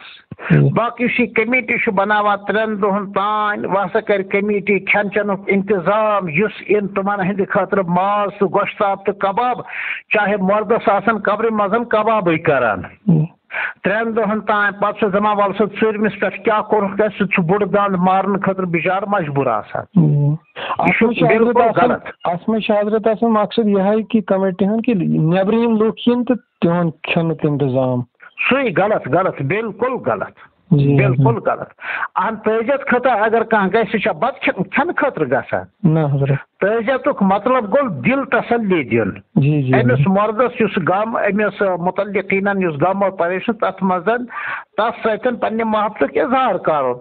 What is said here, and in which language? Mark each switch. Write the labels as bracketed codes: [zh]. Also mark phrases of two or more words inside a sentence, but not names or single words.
[ks] باقٕے یُس یہِ کمیٹی چھُ بناوان 3 دۄہن تانۍ وۄنۍ ہسا کرِ کمیٹی کھٮ۪ن چٮ۪نُک انتظام یُس اِن تِمن ہٕنٛدِ خٲطرٕ ماز تہٕ گۄشتاب تہٕ کباب چاہے مردس آسن قبرِ منٛز کبابٕے کران 3 دۄہن تانۍ. پتہٕ چھُ دپان ول سا ژوٗرمِس پٮ۪ٹھ کیٛاہ کوٚرُکھ سُہ چھُ بوٚڑ دند مارنہٕ خٲطرٕ بِچارٕ مجبوٗر آسان. اتھ منٛز چھُ حضرت آسان مقصد یِہے کہِ کمیٹی ہُنٛد کہِ نیبرِم یِم لُکھ یِن تہٕ تِہُنٛد کھٮ۪نُک انتظام. سُے غلط بالکل غلط بالکل غلط. اہن تعزیت خٲطرٕ اگر کانٛہہ گژھِ سُہ چھا بتہٕ کھٮ۪نہٕ خٲطرٕ گژھان. نہ حضرت تعزیتُک مطلب گوٚو دل تسلی دیُن أمِس مردس یُس غم أمِس متعلقیٖنن یُس غم اور پریشان تتھ منٛز تتھ سۭتۍ پننہِ محبتُک اظہار کرُن.